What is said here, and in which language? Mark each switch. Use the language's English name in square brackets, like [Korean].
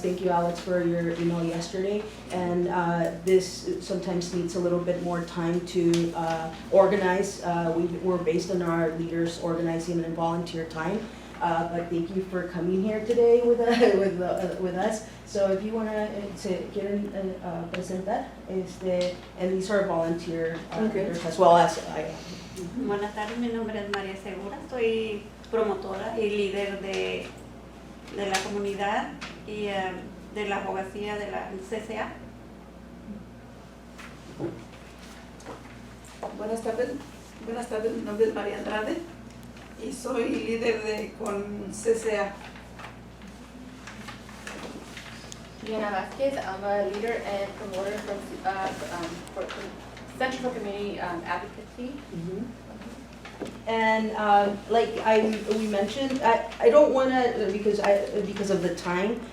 [English] Thank you, Alex, for your email yesterday. And this sometimes needs a little bit more time to organize. We're based on our leaders organizing and volunteer time. But thank you for coming here today with us. So if you want to get and present that, and these are volunteer leaders as well as I am. [Spanish] Buenas tardes, mi nombre es María Segura, soy promotora y líder de la comunidad y de la abogacía de la CCA. Buenas tardes, mi nombre es María Andrade y soy líder con CCA. [English] Diana Vasquez, I'm a leader and promoter from for Center for Community Advocacy. And like we mentioned, I don't want to because of the time.